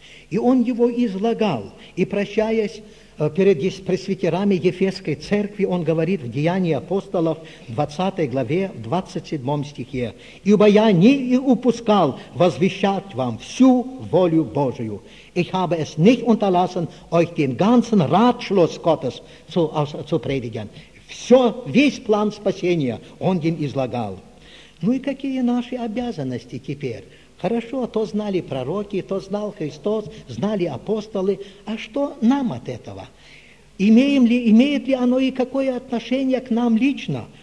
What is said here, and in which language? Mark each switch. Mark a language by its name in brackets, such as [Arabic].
[Russian] И он его излагал, и прощаясь, перед пресвитерами Ефесской церкви он говорит в Деянии апостолов, 20 главе, 27 стихе, «Ибо я не упускал возвещать вам всю волю Божию». [German] Ich habe es nicht unterlassen, euch den ganzen Ratschluss Gottes zu predigen. [Russian] Все, весь план спасения он им излагал. Ну и какие наши обязанности теперь? Хорошо, то знали пророки, то знал Христос, знали апостолы. А что нам от этого? Имеет ли оно и какое отношение к нам лично?